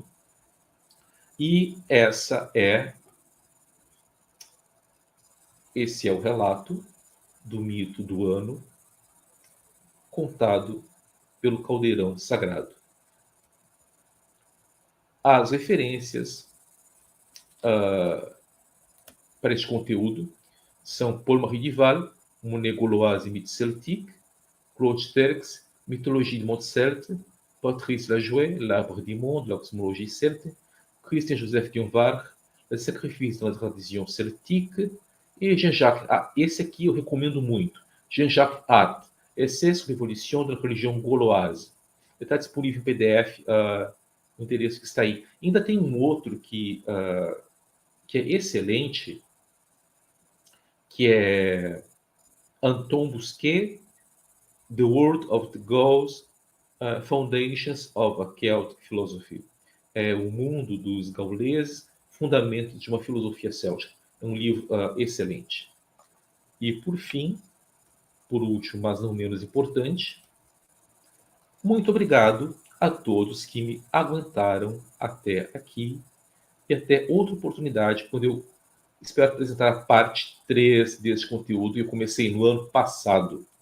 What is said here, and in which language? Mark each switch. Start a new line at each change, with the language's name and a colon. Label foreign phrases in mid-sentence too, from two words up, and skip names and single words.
Portuguese: E esse é o relato do mito do ano contado pelo Caldeirão Sagrado. As referências para este conteúdo são Paul-Marie Duval, Monnaie gauloise et mythe celtique, Claude Sterckx, Mythologie de Monde Celte, Patrice Lajoie, L'Arbre du Monde, la cosmologie celte, Christian Joseph Dionvar, Le Sacrifice dans la tradition celtique, e Jean-Jacques Hart. Esse aqui eu recomendo muito. Jean-Jacques Hart, Essai sur l'évolution de la religion gauloise. Ele está disponível em PDF, no endereço que está aí. Ainda tem um outro que é excelente, que é Anton Busquet, The World of the Gauls, Foundations of a Celtic Philosophy. É o mundo dos gauleses, fundamentos de uma filosofia céltica. É um livro excelente. E, por fim, por último, mas não menos importante, muito obrigado a todos que me aguentaram até aqui e até outra oportunidade, quando eu espero apresentar a parte 3 desse conteúdo, e eu comecei no ano passado.